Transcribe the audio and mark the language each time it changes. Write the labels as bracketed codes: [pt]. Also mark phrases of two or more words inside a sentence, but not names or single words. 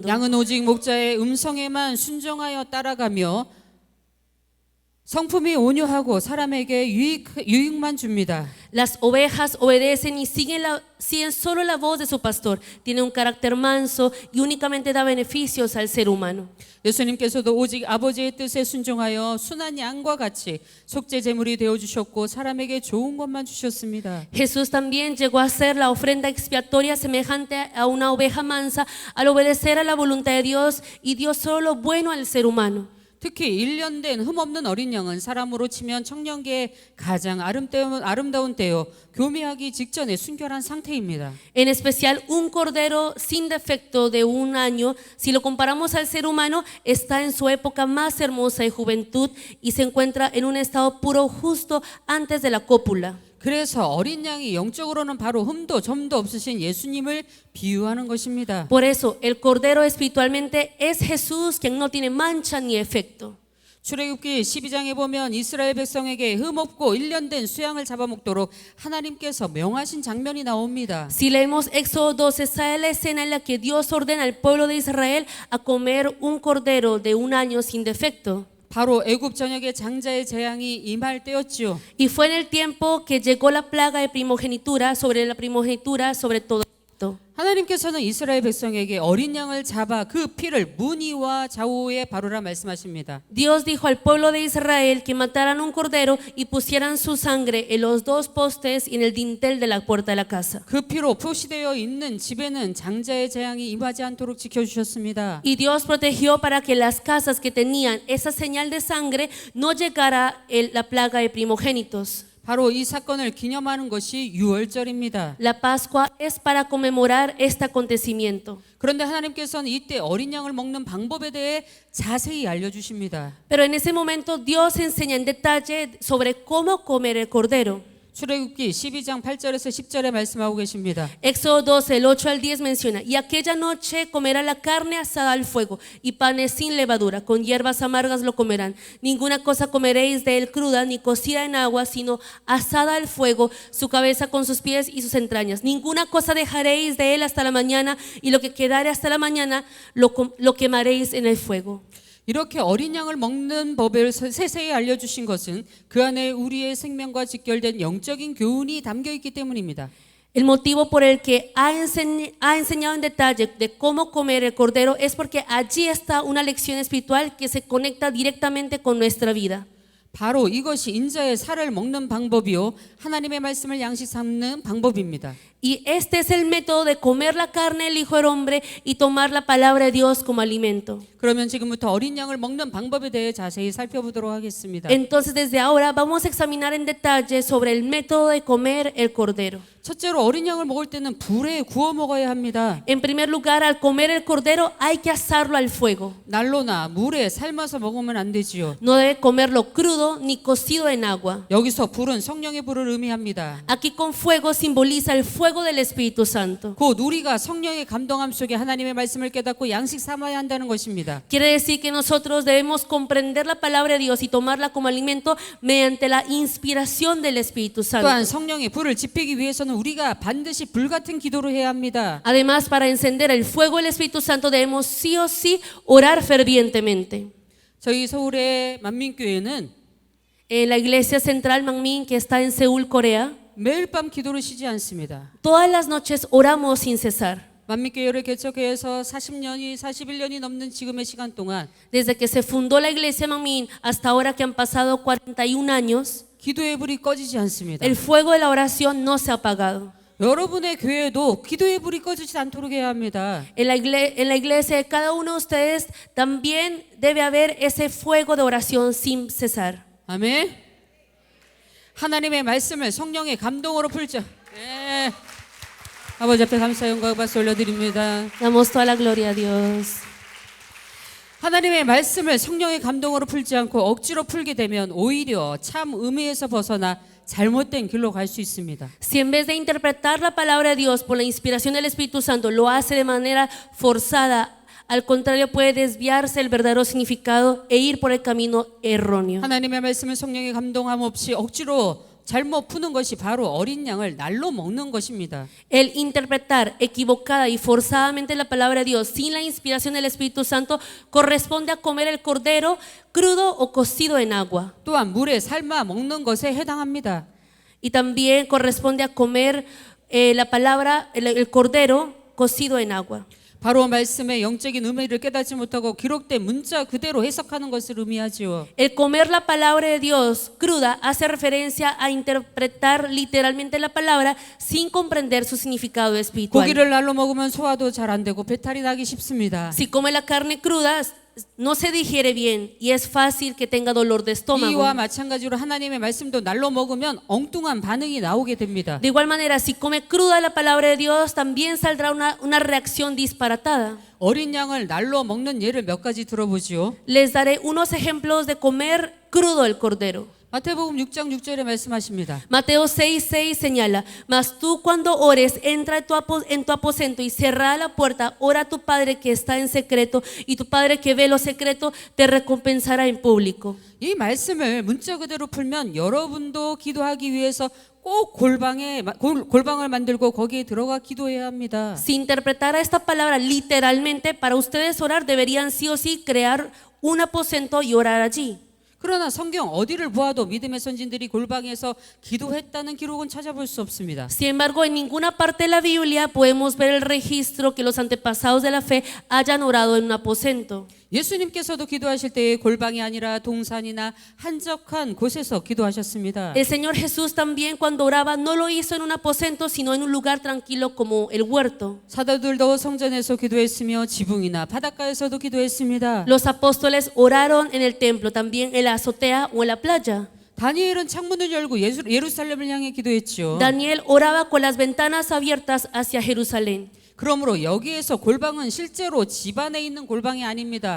[ko] 양은 오직 목자의 음성에만 순종하여 따라가며 성품이 온유하고 사람에게 유익만 줍니다. [es] Las ovejas obedecen y siguen solo la voz de su pastor. Tiene un carácter manso y únicamente da beneficios al ser humano. [ko] 예수님께서도 오직 아버지의 뜻에 순종하여 순한 양과 같이 속죄 제물이 되어 주셨고 사람에게 좋은 것만 주셨습니다. [es] Jesús también llegó a ser la ofrenda expiatoria semejante a una oveja mansa al obedecer a la voluntad de Dios y dio solo lo bueno al ser humano. [ko] 특히 1년 된 흠없는 어린 양은 사람으로 치면 청년기의 가장 아름다운 때요 교미하기 직전에 순결한 상태입니다. [es] En especial un cordero sin defecto de un año, si lo comparamos al ser humano, está en su época más hermosa de juventud y se encuentra en un estado puro justo antes de la cópula. [ko] 그래서 어린 양이 영적으로는 바로 흠도 점도 없으신 예수님을 비유하는 것입니다. [es] Por eso el cordero espiritualmente es Jesús, quien no tiene mancha ni efecto. [ko] 출애굽기 12장에 보면 이스라엘 백성에게 흠없고 1년 된 수양을 잡아먹도록 하나님께서 명하신 장면이 나옵니다. [es] Si leemos Éxodo 12, sale la escena en la que Dios ordena al pueblo de Israel a comer un cordero de un año sin defecto. [ko] 바로 애굽 전역에 장자의 재앙이 임할 때였지요. [es] Y fue en el tiempo que llegó la plaga de primogenitura sobre todo Egipto. [ko] 하나님께서는 이스라엘 백성에게 어린 양을 잡아 그 피를 문이와 좌우에 바르라 말씀하십니다. [es] Dios dijo al pueblo de Israel que mataran un cordero y pusieran su sangre en los dos postes y en el dintel de la puerta de la casa. [ko] 그 피로 표시되어 있는 집에는 장자의 재앙이 임하지 않도록 지켜주셨습니다. [es] Y Dios protegió para que las casas que tenían esa señal de sangre no llegara la plaga de primogénitos. [ko] 바로 이 사건을 기념하는 것이 유월절입니다. [es] La Pascua es para conmemorar este acontecimiento. [ko] 그런데 하나님께서는 이때 어린 양을 먹는 방법에 대해 자세히 알려주십니다. [es] Pero en ese momento Dios enseña en detalle sobre cómo comer el cordero. [ko] 출애굽기 12장 8절에서 10절에 말씀하고 계십니다. [es] Éxodo 12, el 8 al 10 menciona, y aquella noche comerá la carne asada al fuego y panes sin levadura, con hierbas amargas lo comerán. Ninguna cosa comeréis de él cruda ni cocida en agua, sino asada al fuego, su cabeza con sus pies y sus entrañas. Ninguna cosa dejaréis de él hasta la mañana, y lo que quedare hasta la mañana lo quemaréis en el fuego. [ko] 이렇게 어린 양을 먹는 법을 세세히 알려주신 것은 그 안에 우리의 생명과 직결된 영적인 교훈이 담겨 있기 때문입니다. [es] El motivo por el que ha enseñado en detalle de cómo comer el cordero es porque allí está una lección espiritual que se conecta directamente con nuestra vida. [ko] 바로 이것이 인자의 살을 먹는 방법이요 하나님의 말씀을 양식 삼는 방법입니다. [es] Y este es el método de comer la carne del Hijo del Hombre y tomar la palabra de Dios como alimento. [ko] 그러면 지금부터 어린 양을 먹는 방법에 대해 자세히 살펴보도록 하겠습니다. [es] Entonces desde ahora vamos a examinar en detalle sobre el método de comer el cordero. [ko] 첫째로 어린 양을 먹을 때는 불에 구워 먹어야 합니다. [es] En primer lugar, al comer el cordero hay que asarlo al fuego. [ko] 난로나 물에 삶아서 먹으면 안 되지요. [es] No debe comerlo crudo ni cocido en agua. [ko] 여기서 불은 성령의 불을 의미합니다. [es] Aquí con fuego simboliza el fuego del Espíritu Santo. [ko] 곧 우리가 성령의 감동함 속에 하나님의 말씀을 깨닫고 양식 삼아야 한다는 것입니다. [es] Quiere decir que nosotros debemos comprender la palabra de Dios y tomarla como alimento mediante la inspiración del Espíritu Santo. [ko] 또한 성령의 불을 지피기 위해서는 우리가 반드시 불 같은 기도를 해야 합니다. [es] Además, para encender el fuego del Espíritu Santo debemos sí o sí orar fervientemente. [ko] 저희 서울의 만민교회는 [es] En la iglesia central Manmin, que está en Seúl, Corea, [ko] 매일 밤 기도를 쉬지 않습니다. [es] todas las noches oramos sin cesar. [ko] 만민교회를 개척해서 41년이 넘는 지금의 시간 동안 [es] Desde que se fundó la iglesia Manmin hasta ahora que han pasado 41 años, [ko] 기도의 불이 꺼지지 않습니다. [es] el fuego de la oración no se ha apagado. [ko] 여러분의 교회도 기도의 불이 꺼지지 않도록 해야 합니다. [es] En la iglesia de cada uno de ustedes también debe haber ese fuego de oración sin cesar. [ko] 아멘. 하나님의 말씀을 성령의 감동으로 풀자. 네. 아버지 앞에 감사 영광 박수 올려드립니다. [es] Damos toda la gloria a Dios. [ko] 하나님의 말씀을 성령의 감동으로 풀지 않고 억지로 풀게 되면 오히려 참 의미에서 벗어나 잘못된 길로 갈 수 있습니다. [es] Si en vez de interpretar la palabra de Dios por la inspiración del Espíritu Santo lo hace de manera forzada, Al contrario, puede desviarse el verdadero significado e ir por el camino erróneo. [ko] 하나님의 말씀을 성령의 감동함 없이 억지로 잘못 푸는 것이 바로 어린 양을 날로 먹는 것입니다. [es] El interpretar equivocada y forzadamente la palabra de Dios sin la inspiración del Espíritu Santo corresponde a comer el cordero crudo o cocido en agua. [ko] 또한 물에 삶아 먹는 것에 해당합니다. [es] Y también corresponde a comer el cordero cocido en agua. [ko] 바로 말씀의 영적인 의미를 깨닫지 못하고 기록된 문자 그대로 해석하는 것을 의미하지요. [es] El comer la palabra de Dios cruda hace referencia a interpretar literalmente la palabra sin comprender su significado espiritual. [ko] 고기를 날로 먹으면 소화도 잘 안 되고 배탈이 나기 쉽습니다. [es] Si come la carne cruda, no se digiere bien y es fácil que tenga dolor de estómago. [ko] 이와 마찬가지로 하나님의 말씀도 날로 먹으면 엉뚱한 반응이 나오게 됩니다. [es] De igual manera, si come cruda la palabra de Dios, también saldrá una reacción disparatada. [ko] 어린 양을 날로 먹는 예를 몇 가지 들어보지요. [es] Les daré unos ejemplos de comer crudo el cordero. [ko] 마태복음 6장 6절에 말씀하십니다. [es] Mateo 6:6 señala: Mas tú cuando ores, entra en tu aposento y cerrada la puerta, ora a tu Padre que está en secreto, y tu Padre que ve lo secreto te recompensará en público. [ko] 이 말씀을 문자 그대로 풀면 여러분도 기도하기 위해서 꼭 골방을 만들고 거기에 들어가 기도해야 합니다. [es] Si interpretara esta palabra literalmente, para ustedes orar deberían sí o sí crear un aposento y orar allí. [ko] 그러나 성경 어디를 보아도 믿음의 선진들이 골방에서 기도했다는 기록은 찾아볼 수 없습니다. [es] Sin embargo, en ninguna parte de la Biblia podemos ver el registro que los antepasados de la fe hayan orado en un aposento. [ko] 예수님께서도 기도하실 때에 골방이 아니라 동산이나 한적한 곳에서 기도하셨습니다. [es] El Señor Jesús también cuando oraba no lo hizo en un aposento, sino en un lugar tranquilo como el huerto. [ko] 사도들도 성전에서 기도했으며 지붕이나 바닷가에서도 기도했습니다. [es] Los apóstoles oraron en el templo, también en la azotea o en la playa. [ko] 다니엘은 창문을 열고 예루살렘을 향해 기도했죠. [es] Daniel oraba con las ventanas abiertas hacia Jerusalén. [ko] 그러므로 여기에서 골방은 실제로 집안에 있는 골방이 아닙니다.